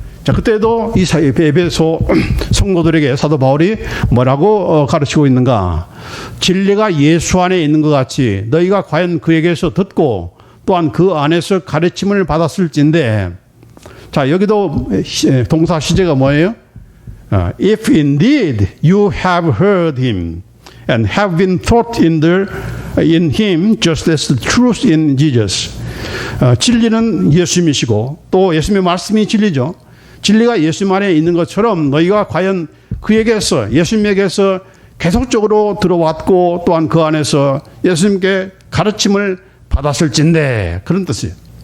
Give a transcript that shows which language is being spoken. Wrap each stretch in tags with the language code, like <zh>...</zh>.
<ko>자, 그때도 이 예배소 성도들에게 사도 바울이 뭐라고 가르치고 있는가? 진리가 예수 안에 있는 것 같이 너희가 과연 그에게서 듣고 또한 그 안에서 가르침을 받았을진데, 자, 여기도 동사 시제가 뭐예요?</ko> <en>If indeed you have heard him and have been taught in him just as the truth in Jesus.</en> <ko>진리는 예수님이시고 또 예수님의 말씀이 진리죠. 진리가 예수님 안에 있는 것처럼 너희가 과연 그에게서 예수님에게서 계속적으로 들어왔고 또한 그 안에서 예수님께 가르침을 받았을진데 그런 뜻이에요.</ko>